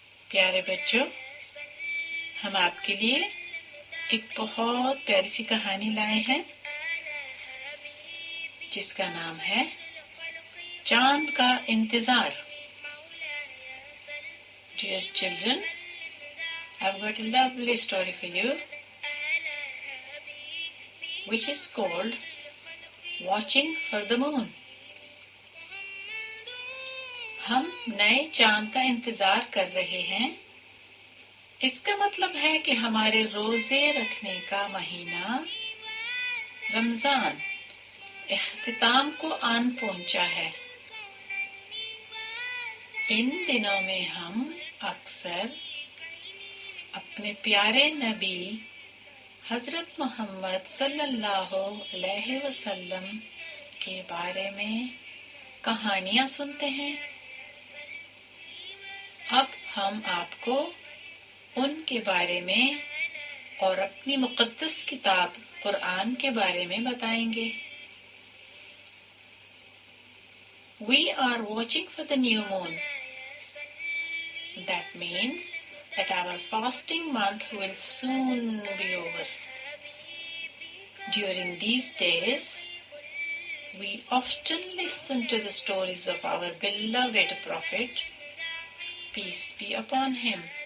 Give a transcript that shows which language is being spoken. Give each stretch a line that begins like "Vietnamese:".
Urdu: پیارے بچوں، ہم آپ کے لیے ایک بہت پیاری سی کہانی لائے ہیں جس کا نام ہے چاند کا انتظار.
English: Dear children, I've got a lovely story for you which is called Watching for the Moon.
Urdu: ہم نئے چاند کا انتظار کر رہے ہیں. اس کا مطلب ہے کہ ہمارے روزے رکھنے کا مہینہ رمضان اختتام کو آن پہنچا ہے. ان دنوں میں ہم اکثر اپنے پیارے نبی حضرت محمد صلی اللہ علیہ وسلم کے بارے میں کہانیاں سنتے ہیں. اب ہم آپ کو ان کے بارے میں اور اپنی مقدس کتاب قرآن کے بارے میں بتائیں گے.
English: We are watching for the new moon. That means that our fasting month will soon be over. During these days, we often listen to the stories of our beloved Prophet, peace be upon him.